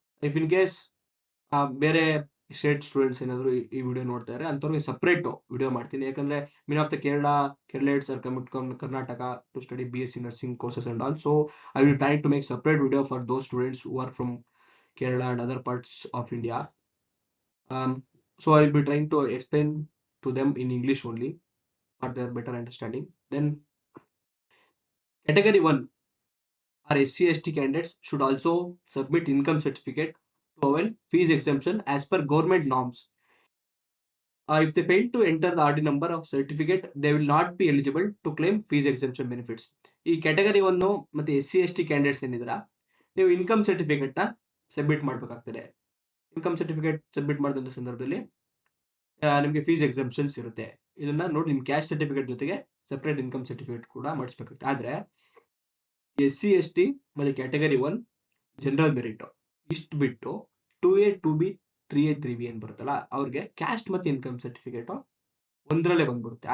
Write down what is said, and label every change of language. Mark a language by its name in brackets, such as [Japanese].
[Kannada] If in case ಬೇರೆ state students ಏನಾದ್ರು ಈ ವಿಡಿಯೋ ನೋಡ್ತಾ ಇದ್ದಾರೆ ಅಂತವ್ರಿಗೆ ಸಪ್ರೇಟ್ ವಿಡಿಯೋ ಮಾಡ್ತೀನಿ. ಯಾಕಂದ್ರೆ [English] Many of the Keralites are coming Karnataka to study BSc nursing courses and all. So I will try to make separate video for those students who are from Kerala and other parts of India. So I will be trying to explain to them in English only for their better understanding. Then category 1 or SC/ST candidates should also submit income certificate to avail fees exemption as per government norms. If they fail to enter the RD number of certificate, they will not be eligible to claim fees exemption benefits. [Kannada] ಈ category 1 ಮತ್ತೆ SC/ST candidates ಏನಿದ್ರ, ನೀವು income certificate ನ submit ಮಾಡ್ಬೇಕಾಗ್ತದೆ. Income certificate submit ಮಾಡಿದಂತ ಸಂದರ್ಭದಲ್ಲಿ ನಿಮಗೆ fees exemptions ಇರುತ್ತೆ. ಇದನ್ನ ನೋಡಿ ನಿಮ್ಮ ಕ್ಯಾಸ್ಟ್ ಸರ್ಟಿಫಿಕೇಟ್ ಜೊತೆಗೆ ಸೆಪರೇಟ್ ಇನ್ಕಮ್ ಸರ್ಟಿಫಿಕೇಟ್ ಕೂಡ ಮಾಡಿಸ್ಬೇಕಾಗುತ್ತೆ. ಆದ್ರೆ SC/ST ಮತ್ತೆ ಕ್ಯಾಟಗರಿ 1 ಜನರಲ್ ಮೆರಿಟ್ ಇಷ್ಟು ಬಿಟ್ಟು 2A 2B 3A 3B ಏನ್ ಬರುತ್ತಲ್ಲ ಅವ್ರಿಗೆ ಕ್ಯಾಸ್ಟ್ ಮತ್ತೆ ಇನ್ಕಮ್ ಸರ್ಟಿಫಿಕೇಟ್ ಒಂದ್ರಲ್ಲೇ ಬಂದ್ಬಿಡುತ್ತೆ.